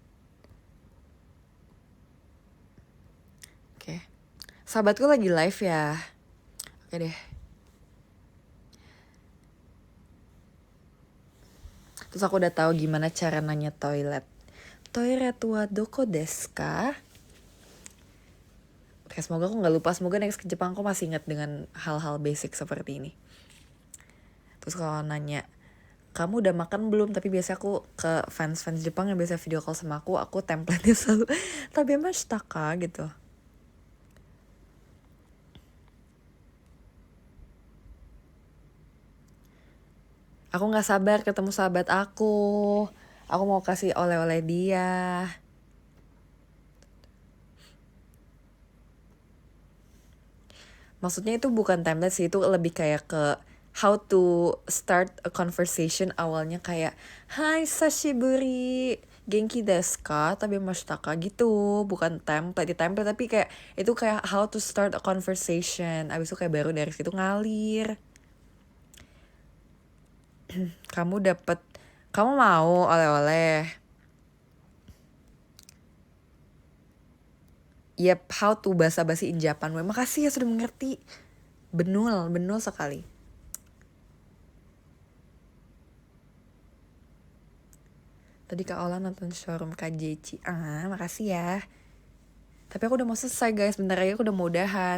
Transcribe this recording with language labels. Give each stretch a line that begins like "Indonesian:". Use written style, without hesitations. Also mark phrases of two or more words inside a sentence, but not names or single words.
Indonesian: Oke. Sahabatku lagi live ya. Oke deh. Terus aku udah tahu gimana cara nanya toilet.
Japanese: トイレはどこですか?
Indonesian: Oke, semoga aku gak lupa. Semoga next ke Jepang aku masih ingat dengan hal-hal basic seperti ini. Terus kalau nanya, kamu udah makan belum? Tapi biasa aku ke fans Jepang yang biasa video call sama aku template-nya selalu
Japanese: 食べましたか
Indonesian: gitu. Aku gak sabar ketemu sahabat aku. Aku mau kasih oleh-oleh dia. Maksudnya itu bukan template sih, itu lebih kayak ke
English: how to start a conversation.
Indonesian: Awalnya kayak, hai
Japanese: 久しぶり、元気ですか?
Indonesian: Tabemashita gitu. Bukan template, di template tapi kayak itu kayak
English: how to start a conversation.
Indonesian: Abis itu kayak baru dari situ ngalir. Kamu mau oleh-oleh?
English: Yep, how to basa-basi in Japan.
Indonesian: Weh, makasih ya sudah mengerti. Benul sekali. Tadi Kak Ola nonton showroom KJC. Makasih ya. Tapi aku udah mau selesai guys, bentar lagi aku udah mau udahan.